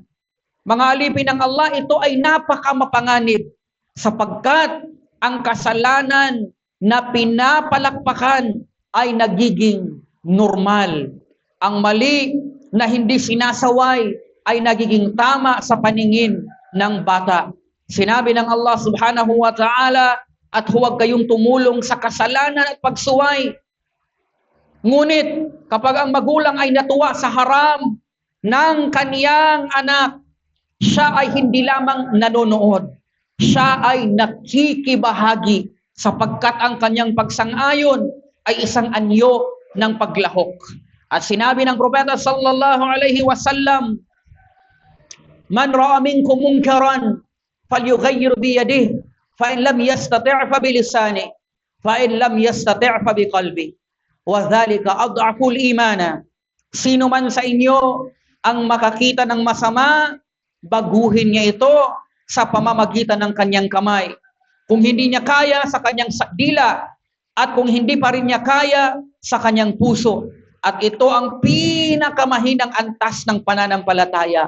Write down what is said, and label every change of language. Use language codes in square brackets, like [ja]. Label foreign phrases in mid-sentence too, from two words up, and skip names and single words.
[tl] Mga alipin ng Allah, ito ay napakamapanganib sapagkat ang kasalanan na pinapalakpakan ay nagiging normal. Ang mali na hindi sinasaway ay nagiging tama sa paningin ng bata. Sinabi ng Allah [ar] سبحانه وتعالى, [tl] at huwag kayong tumulong sa kasalanan at pagsuway. Ngunit kapag ang magulang ay natuwa sa haram ng kaniyang anak, siya ay hindi lamang nanonood, siya ay nakikibahagi sapagkat ang kanyang pagsang-ayon ay isang anyo ng paglahok. At sinabi ng propeta [ar] صلى الله عليه وسلم من رأى منكم منكرا فليغيره بيده فإن لم يستطع فبلسانه فإن لم يستطع فبقلبه وذلك أضعف الإيمان. [tl] Sino man sa inyo ang makakita ng masama, baguhin niya ito sa pamamagitan ng kanyang kamay. Kung hindi niya kaya, sa kanyang dila, at kung hindi pa rin niya kaya, sa kanyang puso. At ito ang pinakamahinang antas ng pananampalataya.